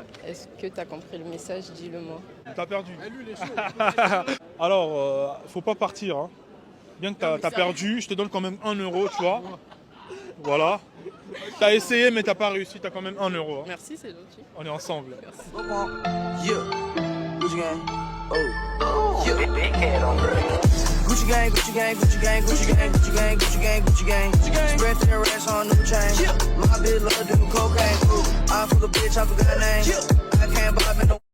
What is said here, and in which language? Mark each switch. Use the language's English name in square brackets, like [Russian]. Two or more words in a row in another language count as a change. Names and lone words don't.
[French] Est-ce que tu as compris le message? Dis-le-moi. T'as perdu. Alors, faut pas partir. Hein. Bien que t'as perdu, je te donne quand même 1 €, tu vois. Voilà. T'as essayé, mais t'as pas réussi. T'as quand même 1 €. Hein. Merci, c'est gentil. On est ensemble. [English] Gucci gang, Gucci gang, Gucci gang, Gucci gang, Gucci gang, Gucci gang, Gucci gang. Spread their racks on new chain. My bitch love doing cocaine. I fuck a bitch, I forgot her name. I can't buy me no.